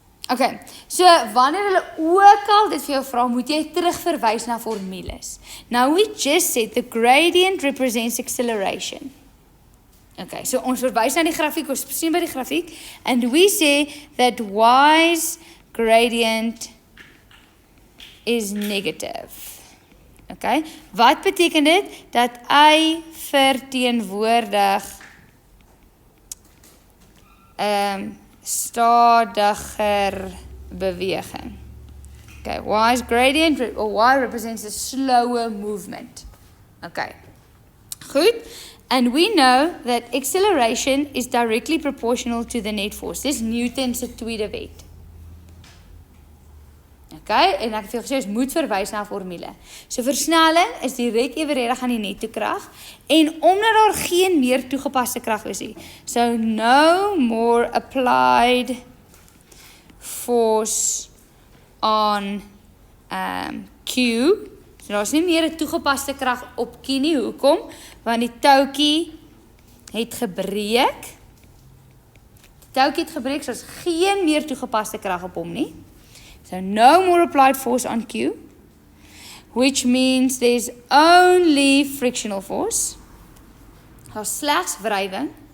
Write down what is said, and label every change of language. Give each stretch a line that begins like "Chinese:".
Afrikaans: Okay, so wanneer hulle ook al dit vir jou vra, moet jy terugverwys na formules.
English: Now we just said the gradient represents acceleration.
Afrikaans: Okay, so ons verwys na die grafiek, ons sien by die grafiek,
English: and we say that Y's gradient is negative.
Afrikaans: Okay, wat beteken dit? Dat Y verteenwoordig stadiger beweging.
English: Okay, Y's gradient or Y represents a slower movement.
Afrikaans: Okay, goed.
English: And we know that acceleration is directly proportional to the net force.
Afrikaans: Dis Newton se tweede wet. Okay, en ek het vir jou gesê, ons moet verwys na formule. So versnelling is direk evenredig aan die netto krag, en omdat daar geen meer toegepaste krag is nie.
English: So no more applied force on Q.
Afrikaans: So daar is nie meer 'n toegepaste krag op Q nie. Hoekom? Want die touwtjie het gebreek. Die touwtjie het gebreek, so is geen meer toegepaste krag op hom nie.
English: So no more applied force on Q, which means there's only frictional force.
Afrikaans: Daar's slegs wrywing.